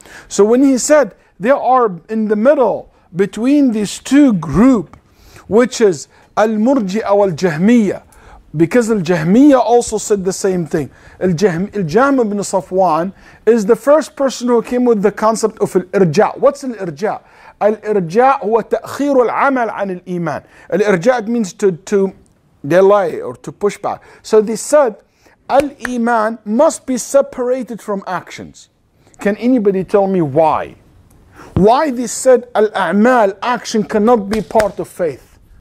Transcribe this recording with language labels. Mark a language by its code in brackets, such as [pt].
[en] So when he said they are in the middle between these two groups, which is Al-Murji'a wal-Jahmiyyah, because Al-Jahmiyyah also said the same thing. Al-Jahm ibn Safwan is the first person who came with the concept of Al-Irja'. What's Al-Irja'? [ar] Al-Irja' هو تأخير العمل عن الإيمان. [en] Al-Irja' means to delay or to push back. So they said Al-Iman must be separated from actions. Can anybody tell me why? Why they said Al-A'mal, action, cannot be part of faith?